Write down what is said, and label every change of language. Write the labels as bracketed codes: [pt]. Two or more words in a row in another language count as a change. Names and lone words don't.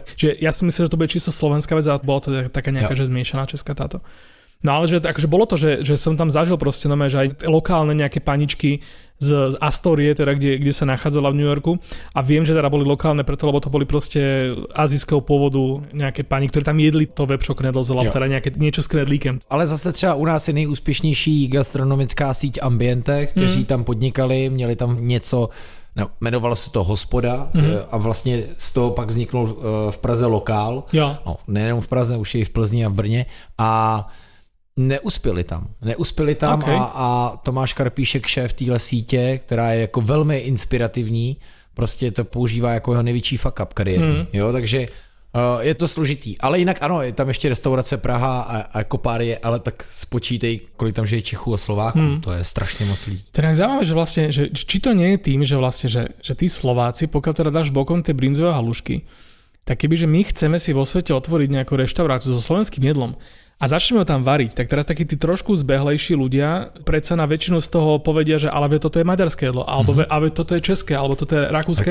[sk] Že ja si myslím, že to bude čisto slovenská vec a bolo to taká nejaká, že zmiešaná česká táto. No ale že akože bolo to, že som tam zažil proste že aj lokálne nejaké paničky z Astorie, teda kde sa nachádzala v New Yorku a viem, že teda boli lokálne preto, lebo to boli proste azijského pôvodu nejaké pani, ktoré tam jedli to [cs] webšo knedlo zelo, [sk] teda niečo s knedlíkem. [cs] Ale zase třeba u nás je nejúspěšnější gastronomická síť Ambiente, kteří tam podnikali, měli tam něco, jmenovalo se to Hospoda a vlastně z toho pak vzniknul v Praze lokál. No, nejenom v Praze, už je i v Plzni a v Brně a neuspěli tam okay. a Tomáš Karpíšek, šéf téhle sítě, která je jako velmi inspirativní, prostě to používá jako jeho největší [en] fuck up [cs] kariéry. Jo, takže je to složitý. Ale jinak ano, je tam ještě restaurace Praha a Kopárie, ale tak spočítej, kolik tam žije Čechů a Slováků. To je strašně moc lidí. [sk] To je zaujímavé, že vlastne, že či to nie je tým, že vlastne, že tí Slováci, pokiaľ teda dáš bokom tie brinzové halušky, tak kebyže my chceme si vo svete otvoriť nejakú reštauráciu so slovenským jedlom, a začneme ho tam variť, tak teraz takí tí trošku zbehlejší ľudia predsa na väčšinu z toho povedia, že ale toto je maďarské jedlo, alebo toto je české, alebo toto je rakúske.